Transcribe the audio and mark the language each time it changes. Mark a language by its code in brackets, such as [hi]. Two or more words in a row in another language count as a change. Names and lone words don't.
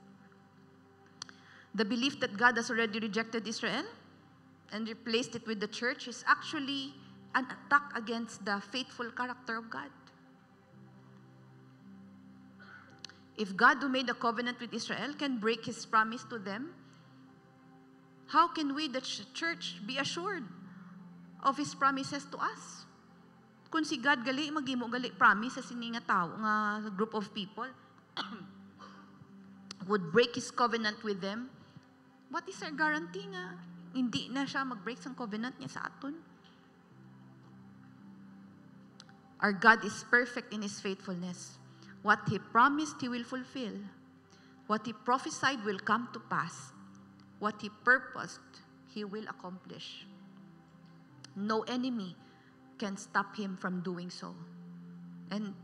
[en] The belief that God has already rejected Israel and replaced it with the church is actually an attack against the faithful character of God. If God, who made a covenant with Israel, can break his promise to them, how can we, the church, be assured of his promises to us? [hil] Kung si God gali, magimo gali promise sa sini nga tao, nga [en] group of people, would break his covenant with them, what is our guarantee [hil] nga hindi na siya mag-break sa covenant niya sa aton? [en] Our God is perfect in his faithfulness. What he promised, he will fulfill. What he prophesied will come to pass. What he purposed, he will accomplish. No enemy can stop him from doing so.